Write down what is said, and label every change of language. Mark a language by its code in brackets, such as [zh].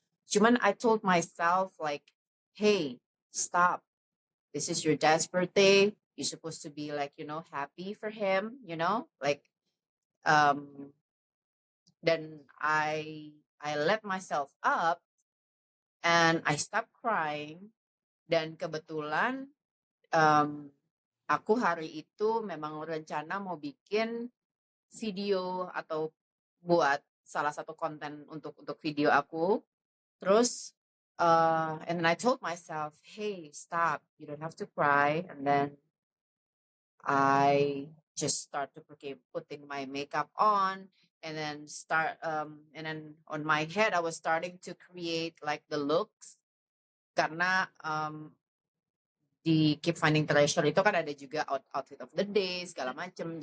[id] Cuman [en] I told myself like, hey, stop. This is your dad's birthday. You're supposed to be like, happy for him, like, then I let myself up and I stopped crying. [id] Dan kebetulan aku hari itu memang rencana mau bikin video atau buat salah satu konten untuk video aku. Terus [en] and then I told myself, hey, stop, you don't have to cry. And then I just start to putting my makeup on, and then and then on my head I was starting to create like the looks, [id] karena di Keep Finding Treasure itu kan ada juga outfit of the day segala macem.